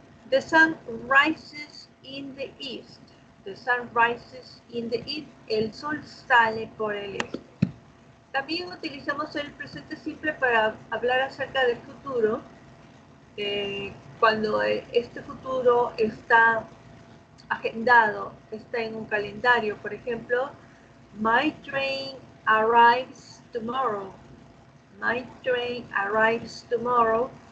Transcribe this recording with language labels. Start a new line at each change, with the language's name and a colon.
English: The sun rises in the east. The sun rises in the east.
Spanish: El sol sale por el este. También utilizamos el presente simple para hablar acerca del futuro, cuando este futuro está agendado, está en un calendario. Por ejemplo,
English: my train arrives tomorrow. My train arrives tomorrow.